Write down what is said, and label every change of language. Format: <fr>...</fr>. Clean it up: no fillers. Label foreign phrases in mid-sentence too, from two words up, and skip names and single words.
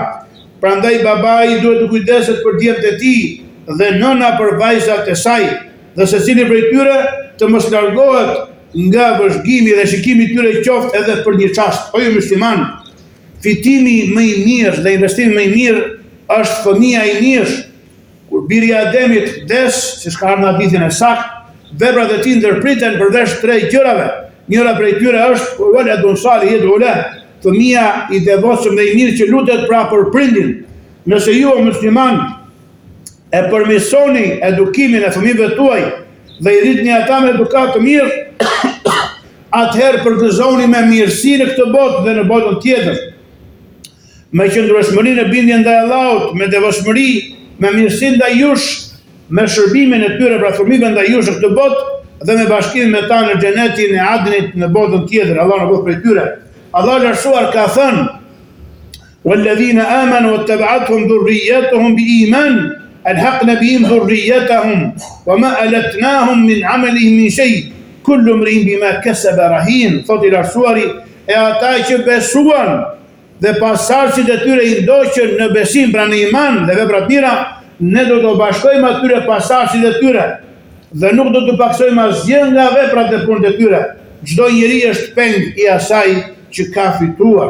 <sq>Prandaj babai duhet të kujdeset për djemtë e tij dhe nëna për vajzat e saj, dhe secili prej tyre të mos largohet nga vëzhgimi dhe shikimi i tyre qoftë edhe për një çast. O ju musliman, fitimi më i mirë dhe investimi më i mirë është fëmia i mirë. Kur biri i Ademit vdes, siç ka ardhur në hadithin e saktë, veprat e tij ndërpriten përveç 3 gjërave.</sq> <ar>Njëra prej tyre është waladun salih yad'u lahu,</ar> <sq>fëmia i devotshëm dhe i mirë që lutet pra për prindin. Nëse ju o musliman e përmirësoni edukimin e fëmijëve tuaj dhe i rritni ata me edukat të mirë, atëherë përgëzoni me mirësi në këtë botë dhe në botën tjetër. Me qëndrueshmërinë e bindjen ndaj Allahut, me devotshmëri, me mirësi ndaj jush, me shërbimin e tyre pra fëmijëve ndaj jush në këtë botë dhe me bashkimin me ta në xhenetin e Adnit në botën tjetër. Allah na bëj prej tyre. Allah lartësuar ka thënë:</sq> <ar>"والذين آمنوا واتبعتهم ذريتهم بإيمان ألحقنا بهم ذريتهم وما ألتناهم من عملهم من شيء كل امرئ بما كسب رهين."</ar> <sq>Thotë i lartësuari, e ata që besuan dhe pasardhësit e tyre i ndoqën në besim, pra në iman dhe vepra të mira, ne do të bashkojmë atyre pasardhësit e tyre dhe nuk do të paksojmë asgjë nga veprat e punët e tyre. Çdo njeri është peng i asaj që ka fituar.</sq>